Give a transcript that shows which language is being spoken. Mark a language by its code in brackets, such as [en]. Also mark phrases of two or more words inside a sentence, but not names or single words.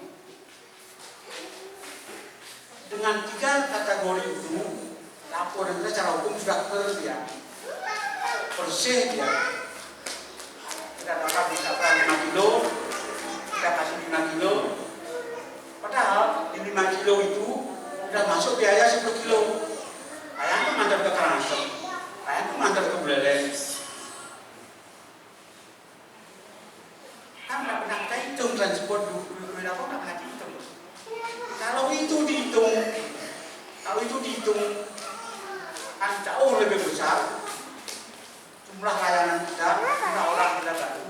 [id] Dengan 3 kategori itu, laporan kita secara hukum sudah clear, bersih ya. Kita dapat misalkan 5 kilo, kita kasih 5 kilo. Padahal di 5 kilo itu sudah masuk biaya 10 kilo. Ayah itu mantar ke Karangasem, ayah itu mantar ke Buleleng. Kan nggak pernah kita hitung transport duit apa nggak pernah dihitung. Kalau itu dihitung kan jauh lebih besar jumlah layanan kita, jumlah orang kita bantu.